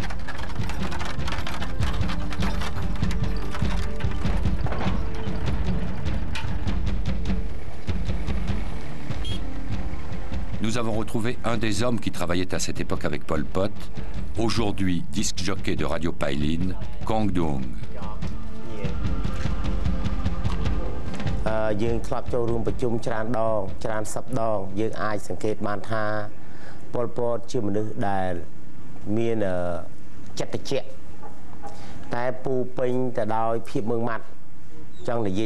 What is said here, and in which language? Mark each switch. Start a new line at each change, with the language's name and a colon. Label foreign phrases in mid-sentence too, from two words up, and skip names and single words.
French: Nous avons retrouvé un des hommes qui travaillait à cette époque avec Pol Pot, aujourd'hui disc jockey de Radio Pailin, Kong Dung.
Khmer: យើងធ្លាប់ចូលរួមប្រជុំច្រើនដងច្រើនសប្តាហ៍យើងអាចសង្កេតបានថាប៉ុលពតជាមនុស្សដែលមានចិត្តត្រជាក់តែពូពេញទៅដោយភាពម៉ឺងម៉ាត់ចង់និយាយ